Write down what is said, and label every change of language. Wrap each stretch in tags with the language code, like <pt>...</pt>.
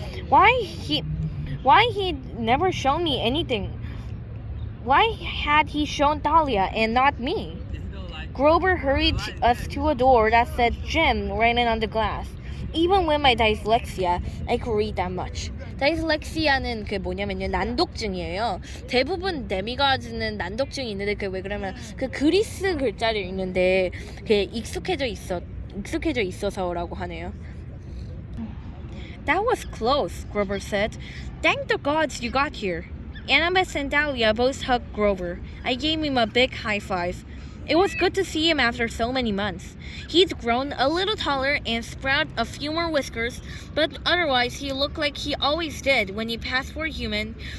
<en>Why he'd never shown me anything? Why had he shown Talia and not me? Grover hurried us to a door that said gym written on the glass. Even with my dyslexia, I could read that much.</en> <ko>다이슬렉시아는 그 뭐냐면요, 난독증이에요. 대부분 데미가즈는 난독증이 있는데 그 왜 그러면 그 그리스 글자를 읽는데 그 익숙해져 있어서라고 하네요.</ko> <en>That was close, Grover said. Thank the gods you got here. Annabeth and Dahlia both hugged Grover. I gave him a big high five. It was good to see him after so many months. He'd grown a little taller and sprouted a few more whiskers, but otherwise he looked like he always did when he passed for a human.</en>